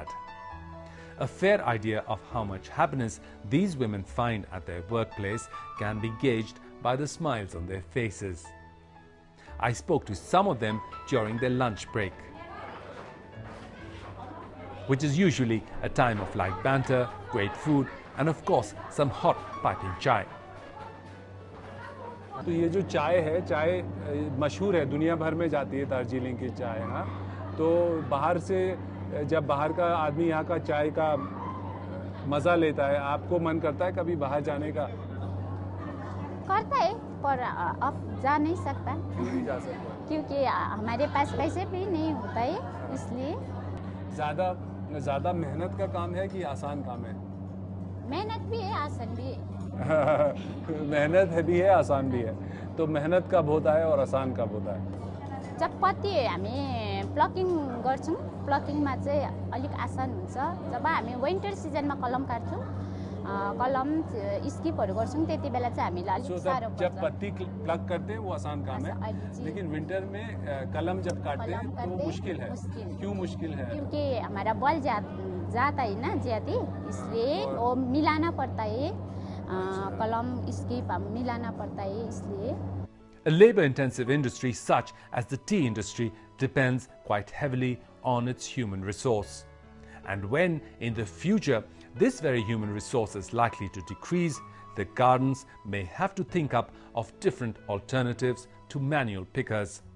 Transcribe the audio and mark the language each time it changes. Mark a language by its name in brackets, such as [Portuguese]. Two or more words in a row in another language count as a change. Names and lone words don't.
[English] A fair idea of how much happiness these women find at their workplace can be gauged by the smiles on their faces. I spoke to some of them during their lunch break, which is usually a time of light banter, great food, and of course some hot piping chai. [Hindi] तो ये जो चाय है, चाय मशहूर है, दुनिया भर में जाती है दार्जिलिंग की चाय, हाँ। तो बाहर से जब बाहर का आदमी यहाँ का चाय का मज़ा लेता है, आपको मन करता है कभी बाहर जाने का? करता है। पर अप जा नहीं सकता नहीं जा सकता क्योंकि हमारे पास पैसे भी नहीं होता है, इसलिए। ज़्यादा मेहनत का काम है कि आसान काम है? मेहनत भी है, आसान भी है। मेहनत है भी है, आसान भी है। तो मेहनत कब होता है और आसान कब होता है? [Nepali] जब पत्ती हामी प्लकिङ गर्छौँ, प्लकिङमा चाहिँ अलिक आसान हुन्छ। जब हामी विन्टर सिजनमा कलम काट्छौँ, कलम स्किपहरू गर्छौँ, त्यति बेला चाहिँ हामीलाई अलिक साह्रो पर्छ। [Hindi] जब पत्ती प्लग करते हैं वो आसान काम है, लेकिन विंटर में कलम जब काटते हैं तो वो मुश्किल है। क्यों मुश्किल है? क्योंकि हमारा बल जाता है ना ज्यादा, इसलिए वो मिलाना पड़ता है, कलम स्किप मिलाना पड़ता है, इसलिए। [English] A labor-intensive industry such as the tea industry depends quite heavily on its human resource. And when, in the future, this very human resource is likely to decrease, the gardens may have to think up of different alternatives to manual pickers.